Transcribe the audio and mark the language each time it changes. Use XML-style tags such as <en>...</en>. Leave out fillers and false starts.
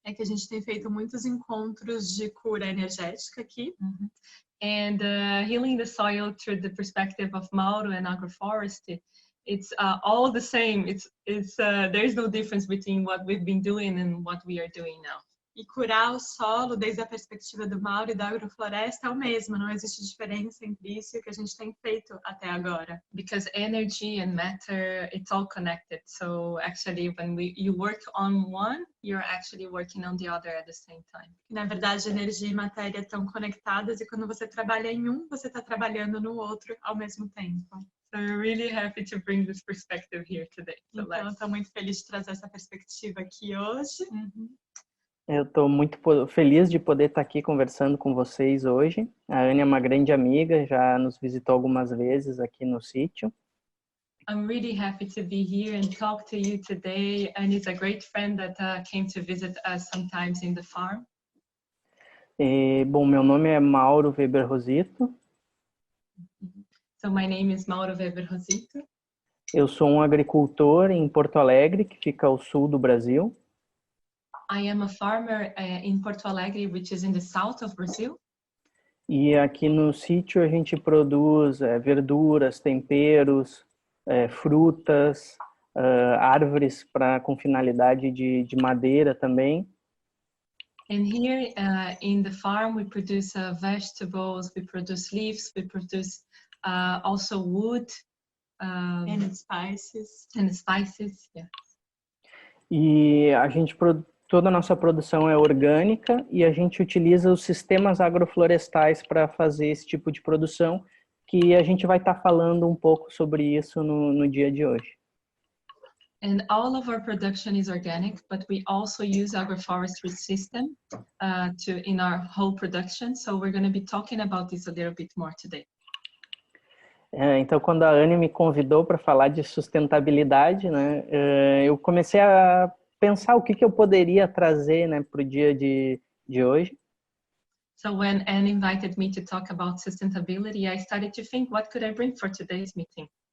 <pt>É que a gente tem feito muitos encontros de cura energética aqui. Mm-hmm.</pt> <en>And healing the soil through the perspective of Mauro and agroforestry. It's all the same. There's no difference between what we've been doing and what we are doing now.</en> <pt>E curar o solo desde a perspectiva do Mauro e da agrofloresta é o mesmo, não existe diferença entre isso e o que a gente tem feito até agora.</pt> <en>Because energy and matter, it's all connected. So actually when you work on one, you're actually working on the other at the same time.</en> <pt>Na verdade, energia e matéria estão conectadas e quando você trabalha em um, você está trabalhando no outro ao mesmo tempo.</pt> <en>So we're really happy to bring this perspective here today. So</en> <pt>então, estou muito feliz de trazer essa perspectiva aqui hoje. Mm-hmm. Eu estou muito feliz de poder estar aqui conversando com vocês hoje. A Anne é uma grande amiga, já nos visitou algumas vezes aqui no sítio.</pt> <en>I'm really happy to be here and talk to you today. Anne is a great friend that came to visit us sometimes in the farm.</en> <pt>Bom, meu nome é Mauro Weber Rosito.</pt> <en>So my name is Mauro Weber Rosito.</en> <pt>Eu sou um agricultor em Porto Alegre, que fica ao sul do Brasil.</pt> <en>I am a farmer in Porto Alegre, which is in the south of Brazil.</en> <pt>E aqui no sítio a gente produz verduras, temperos, frutas, árvores com finalidade de madeira também.</pt> <en>And here in the farm we produce vegetables, we produce leaves, we produce also wood. And spices. And spices, yeah.</en> <pt>E a gente toda a nossa produção é orgânica e a gente utiliza os sistemas agroflorestais para fazer esse tipo de produção, que a gente vai estar falando um pouco sobre isso no dia de hoje.</pt> <en>And all of our production is organic, but we also use agroforestry system in our whole production. So we're going to be talking about this a little bit more today.</en> <pt>Então, quando a Anne me convidou para falar de sustentabilidade, né, eu comecei a pensar o que eu poderia trazer, né, para o dia de hoje.</pt> <en>So when Anne invited me to talk about sustainability, I started to think, what could I bring for today's meeting?</en>